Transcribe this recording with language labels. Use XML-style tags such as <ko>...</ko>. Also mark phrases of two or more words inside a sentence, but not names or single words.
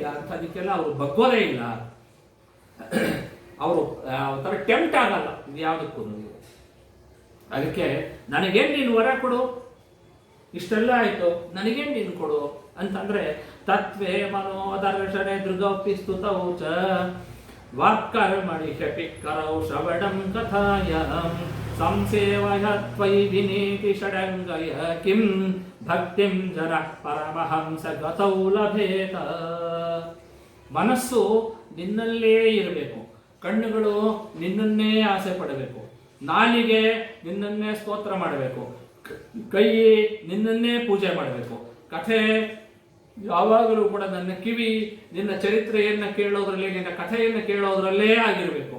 <kn>ಅಂಥದಕ್ಕೆಲ್ಲ ಅವರು ಬಗ್ಗೋದೇ ಇಲ್ಲ. ಅವರು ಒಂಥರ ಟೆಂಪ್ಟ್ ಆಗಲ್ಲ ಇದು ಯಾವುದಕ್ಕೂ. ಅದಕ್ಕೆ ನನಗೇನು ನೀನು ವರ ಕೊಡು, ಇಷ್ಟೆಲ್ಲ ಆಯ್ತು, ನನಗೇನು ನೀನು ಕೊಡು ಅಂತಂದ್ರೆ</kn> <sa>ತತ್ವೇ ಮನೋದರ್ಶನೆ ದೃಗೌಪಿಸ್ತುತೌ ಚ ವಾಕ್ಕರ್ಮಣಿ ಶಪಿಕ್ಕರೌ ಶ್ರವಣಂ ಕಥಾಯಂ ಸಂಸೇವಯ ತ್ವಯಿ ವಿನೀತಿ ಷಡಂಗಯ ಕಿಂ ಭಕ್ತಿಂ ಜನ ಪರಮಹಂಸ ಗತೌ ಲಭೇತ.</sa> <kn>ಮನಸ್ಸು ನಿನ್ನಲ್ಲೇ ಇರಬೇಕು, ಕಣ್ಣುಗಳು ನಿನ್ನನ್ನೇ ಆಸೆ ಪಡಬೇಕು, ನಾಲಿಗೆ ನಿನ್ನನ್ನೇ ಸ್ತೋತ್ರ ಮಾಡಬೇಕು, ಕೈ ನಿನ್ನನ್ನೇ ಪೂಜೆ ಮಾಡಬೇಕು, ಕಥೆ ಯಾವಾಗಲೂ ಕೂಡ ನನ್ನ ಕಿವಿ ನಿನ್ನ ಚರಿತ್ರೆಯನ್ನ ಕೇಳೋದ್ರಲ್ಲಿ, ನಿನ್ನ ಕಥೆಯನ್ನು ಕೇಳೋದ್ರಲ್ಲೇ ಆಗಿರಬೇಕು.</kn>